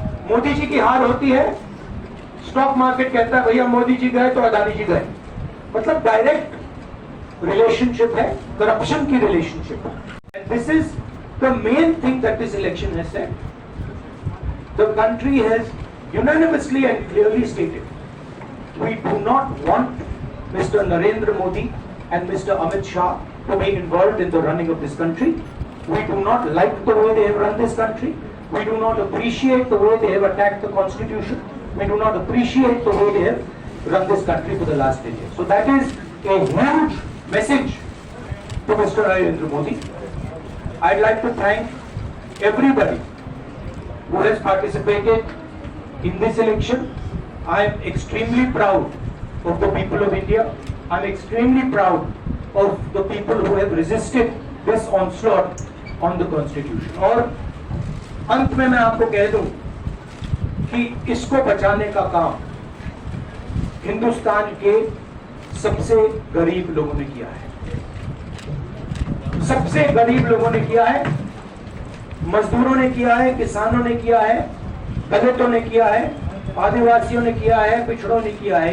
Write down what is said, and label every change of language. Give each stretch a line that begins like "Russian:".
Hindi: मोदी जी की हार होती है, स्टॉक मार्केट कहता है भैया मोदी जी गए तो अदानी जी गए, मतलब डायरेक्ट रिलेशनशिप है, करप्शन की रिलेशनशिप है।
English: This is the main thing that this election has said. The country has unanimously and clearly stated, we do not want Mr. Narendra Modi and Mr. Amit Shah to be involved in the running of this country. We do not like the way they have run this country. We do not appreciate the way they have attacked the constitution. We do not appreciate the way they have run this country for the last 10 years. So that is a huge message to Mr. Narendra Modi. I'd like to thank everybody who has participated in this election. I am extremely proud of the people of India. I am extremely proud of the people who have resisted this onslaught on the constitution.
Hindi: और अंत में मैं आपको कह दूं कि इसको बचाने का काम हिंदुस्तान के सबसे गरीब लोगों ने किया है। सबसे गरीब लोगों ने किया है, मजदूरों ने किया है, किसानों ने किया है, दलितों ने किया है, आदिवासियों ने किया है, पिछड़ों ने किया है।